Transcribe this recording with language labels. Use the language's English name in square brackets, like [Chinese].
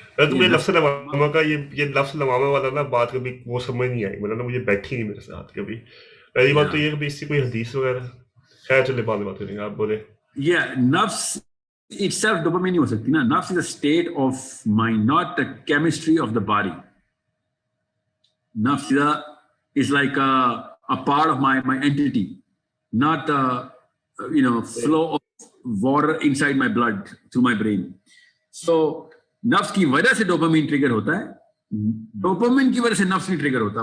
[Urdu] تمہیں لفظ لوامہ کا یہ لفظ لوامہ والا نا بات کبھی وہ سمجھ نہیں آئی, مطلب مجھے بیٹھی نہیں میرے ساتھ کبھی. پہلی بات تو یہ کہ اس سے کوئی حدیث وغیرہ, خیر چلے بعد میں بات کریں گے, آپ بولے. نفس itself ڈوپامین نہیں ہو سکتی نا. [English] نفس is a state of mind, not the chemistry of the body. نفس is like a part of my entity, not flow of water inside my blood through my brain. [Urdu] So نفس کی وجہ سے dopamine trigger ہوتا ہے, dopamine کی وجہ سے نفس نہیں ٹریگر ہوتا.